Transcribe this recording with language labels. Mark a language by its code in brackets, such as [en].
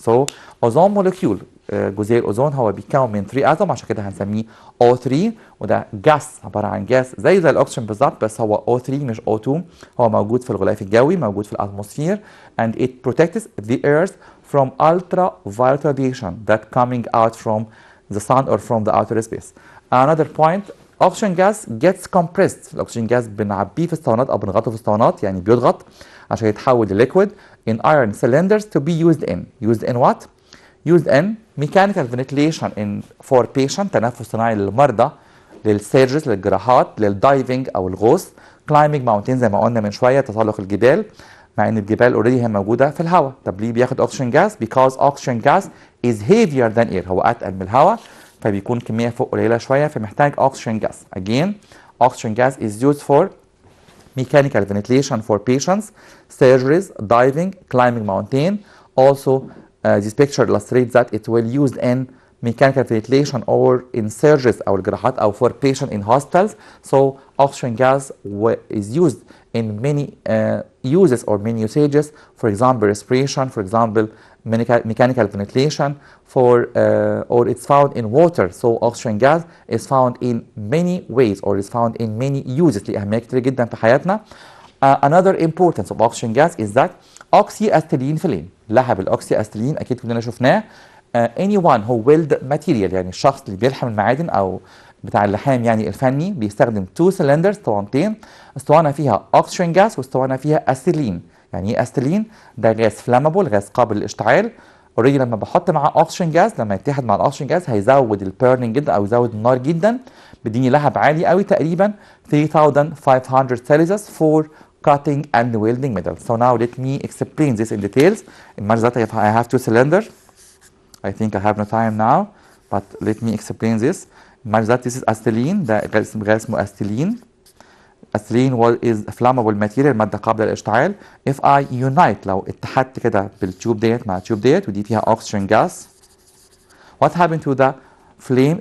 [en] so ozone molecule [ar] جزيء الاوزون هو بيتكون من 3 اتوم عشان كده هنسميه O3 وده جاس عباره عن جاس زي الاكسجين بالظبط بس هو O3 مش O2. هو موجود في الغلاف الجوي موجود في الاتموسفير [en] and it protects the earth from ultraviolet radiation that coming out from the sun or from the outer space. another point oxygen gas gets compressed. [ar] الاكسجين جاز بنعبيه في اسطوانات او بنغطه في اسطوانات يعني بيضغط عشان يتحول لليكويد [en] in iron cylinders to be used in what? used in mechanical ventilation for patient [ar] تنفس صناعي للمرضى للسيرجرز للجراحات للدايفنج او الغوص [en] climbing mountains [ar] زي ما قلنا من شويه تسلق الجبال مع ان الجبال اوريدي هي موجوده في الهواء. طب ليه بياخد oxygen gas؟ [en] because oxygen gas is heavier than air [ar] هو اتقل من الهواء فبيكون كميه فوق قليله شويه فمحتاج oxygen gas. [en] again oxygen gas is used for mechanical ventilation for patients surgeries diving climbing mountain. also this picture illustrates that it will used in mechanical ventilation or in surgeries [ar] أو الجراحات أو [en] for patient in hospitals. so oxygen gas is used in many uses or many usages. for example respiration, for example mechanical ventilation or it's found in water. so oxygen gas is found in many ways or is found in many uses [ar] ليه أهمية كتير جدا في حياتنا. [en] another importance of oxygen gas is that oxyacetylene flame. [ar] لهب الاوكسي اكيد كلنا شفناه. [en] anyone who weld material [ar] يعني الشخص اللي بيلحم المعادن او بتاع اللحام يعني الفني بيستخدم 2 cylinders اسطوانتين، اسطوانه فيها oxygen gas واسطوانه فيها استيلين. يعني ايه استيلين؟ ده غاز فلامبل غاز قابل للاشتعال. اوريدي لما بحط معاه اوكسجين جاز لما يتحد مع الاوكسجين جاز هيزود البيرنينج جدا او يزود النار جدا بيديني لهب عالي قوي تقريبا 3500 سيلسيوس [en] for cutting and welding metal. so now let me explain this in details. Imagine that I have 2 cylinders. I think I have no time now but let me explain this. Imagine that this is acetylene [ar] ده غاز اسمه [en] acetylene. acetylene is flammable material [ar] مادة قابلة للاشتعال. [en] if I unite [ar] لو اتحدت كده بالتيوب ديت مع التيوب ديت ودي فيها [en] oxygen gas what happened to the flame?